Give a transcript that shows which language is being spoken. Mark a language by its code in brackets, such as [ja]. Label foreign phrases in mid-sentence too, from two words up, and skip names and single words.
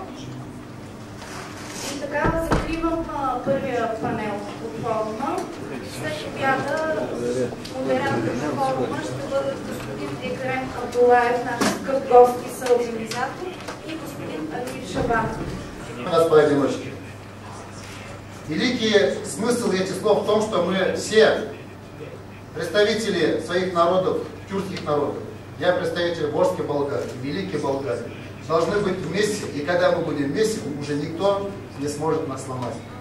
[bg] И така закривам първия панел от форума. След обяда модератор на форума ще бъдат господин Екрем Абдулаев, наш скъп гост и съорганизатор, и господин Алир Шабанов. [ru] Господа девушки, великий смысл этих слов в том, что мы все представители своих народов, тюркских народов, я представитель Волжской Болгарии, Великой Болгарии, должны быть вместе, и когда мы будем вместе, уже никто не сможет нас сломать.